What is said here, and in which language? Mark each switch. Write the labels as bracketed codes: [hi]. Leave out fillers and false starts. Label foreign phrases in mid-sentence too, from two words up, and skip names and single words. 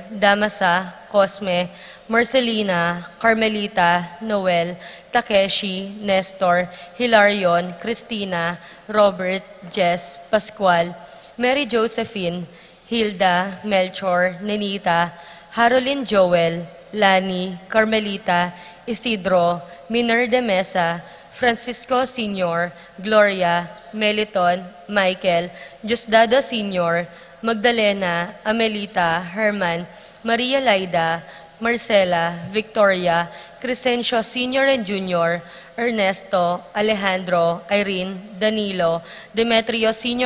[en] Damasa, Cosme, Marcelina, Carmelita, Noel, Takeshi, Nestor, Hilarion, Cristina, Robert, Jess, Pascual, Mary Josephine, Hilda, Melchor, Nenita, Haroline Joel, Lani, Carmelita, Isidro, Miner de Mesa, Francisco Sr., Gloria, Meliton, Michael, Diosdado Sr., Magdalena, Amelita, Herman, Maria Laida, Marcela, Victoria, Crescencio Sr. and Jr., Ernesto, Alejandro, Irene, Danilo, Demetrio Sr.